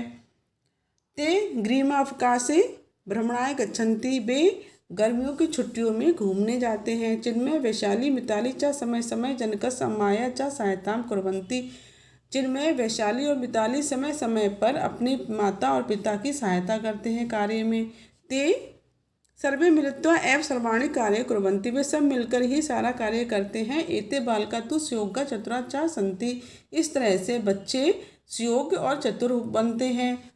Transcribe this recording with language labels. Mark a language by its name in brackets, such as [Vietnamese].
[Sanskrit] ते ग्रीष्मावकाशे भ्रमणाय गच्छन्ति, [Hindi] वे गर्मियों की छुट्टियों में घूमने जाते हैं। [Sanskrit] चिन्मय वैशाली मिताली च समय समय जनकस्य अम्माया च सहायतां कुर्वन्ति। [Hindi] चिन्मय वैशाली और मिताली समय समय पर अपनी माता और पिता की सहायता करते हैं कार्य में। [Sanskrit] ते सर्वे मिलित्वा एव सर्वाणि कार्य कुर्वन्ति, [Hindi] वे सब मिलकर ही सारा कार्य करते हैं। [Sanskrit] एते बालका तु सुयोग्या चतुरा च सन्ति, [Hindi] इस तरह से बच्चे सुयोग्य और चतुर बनते हैं।